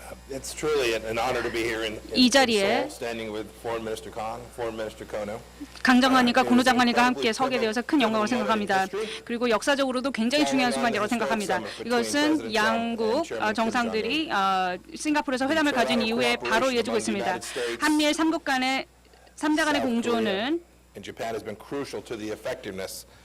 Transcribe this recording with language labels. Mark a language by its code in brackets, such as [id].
[en] It's truly an honor to be here in [ko] 이 자리에 [en] Seoul, standing with Foreign Minister Kang, Foreign Minister Kono. [ko] 강 장관님과 고노 장관님과 함께 서게 되어서 큰 영광을 생각합니다. 그리고 역사적으로도 굉장히 중요한 순간이라고 생각합니다. 이것은 양국 정상들이 싱가포르에서 회담을 가진 이후에 바로 이어지고 있습니다. 한미일 3국 간의 3자 간의 공조는 [en] And Japan has been crucial to the effectiveness